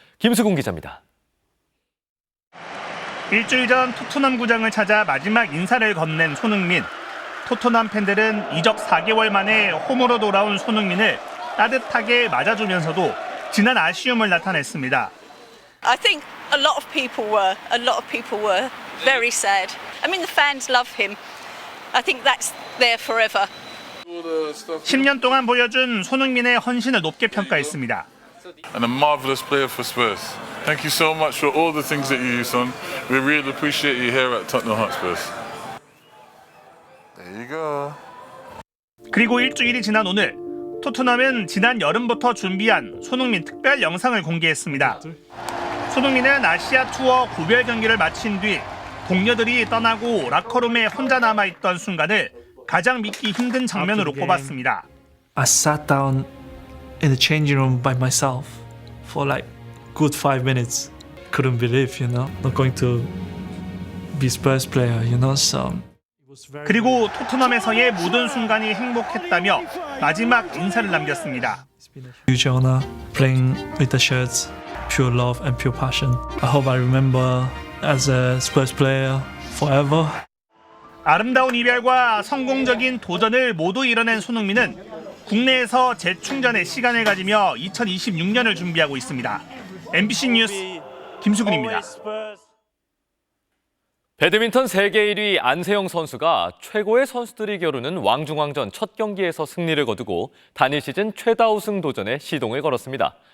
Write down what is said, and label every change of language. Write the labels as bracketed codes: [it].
[ko] 김수근 기자입니다. 일주일 전 토트넘 구장을 찾아 마지막 인사를 건넨 손흥민. 토트넘 팬들은 이적 4개월 만에 홈으로 돌아온 손흥민을 따뜻하게 맞아주면서도 지난 아쉬움을 나타냈습니다. [en] I think a lot of people were very sad. I mean, the fans love him. I think that's there forever. [ko] 10년 동안 보여준 손흥민의 헌신을 높게 평가했습니다. [en] And a marvelous player for Spurs. Thank you so much for all the things that you do, son. We really appreciate you here at Tottenham Hotspur. There you go. [ko] 그리고 일주일이 지난 오늘 토트넘은 지난 여름부터 준비한 손흥민 특별 영상을 공개했습니다. 손흥민은 아시아 투어 구별 경기를 마친 뒤 동료들이 떠나고 라커룸에 혼자 남아있던 순간을 가장 믿기 힘든 장면으로 꼽았습니다. [en] I sat down in the changing room by myself for like good 5 minutes. Couldn't believe, not going to be Spurs player, so. [ko] 그리고 토트넘에서의 모든 순간이 행복했다며 마지막 인사를 남겼습니다. [en] Huge honor playing with the shirts, pure love and pure passion. I hope I remember as a Spurs player forever. [ko] 아름다운 이별과 성공적인 도전을 모두 이뤄낸 손흥민은 국내에서 재충전의 시간을 가지며 2026년을 준비하고 있습니다. MBC 뉴스 김수근입니다. 배드민턴 세계 1위 안세영 선수가 최고의 선수들이 겨루는 왕중왕전 첫 경기에서 승리를 거두고 단일 시즌 최다 우승 도전에 시동을 걸었습니다.